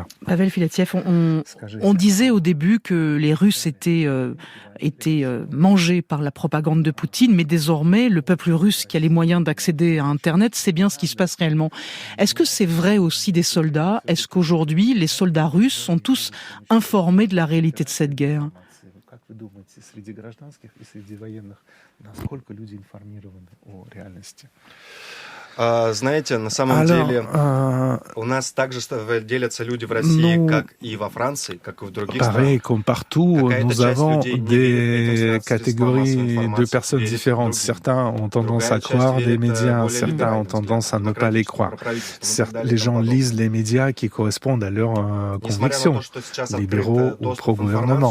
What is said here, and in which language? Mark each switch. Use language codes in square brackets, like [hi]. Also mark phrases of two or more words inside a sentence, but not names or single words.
[fr] Pavel Filatiev, on disait au début que les Russes étaient mangés par la propagande de Poutine, mais désormais, le peuple russe qui a les moyens d'accéder à Internet, c'est bien ce qui se passe réellement. Est-ce que c'est vrai aussi des soldats? Est-ce qu'aujourd'hui, les soldats russes sont tous informés de la réalité de cette guerre? [ru] Знаете, на самом деле, у нас также делятся люди в России, как и во Франции, как и в других странах. [fr] Pareil, comme partout, nous avons des catégories de personnes différentes. Certains ont tendance à croire des médias, certains ont tendance à ne pas les croire. Les gens lisent les médias qui correspondent à leurs convictions, libéraux ou pro-gouvernement.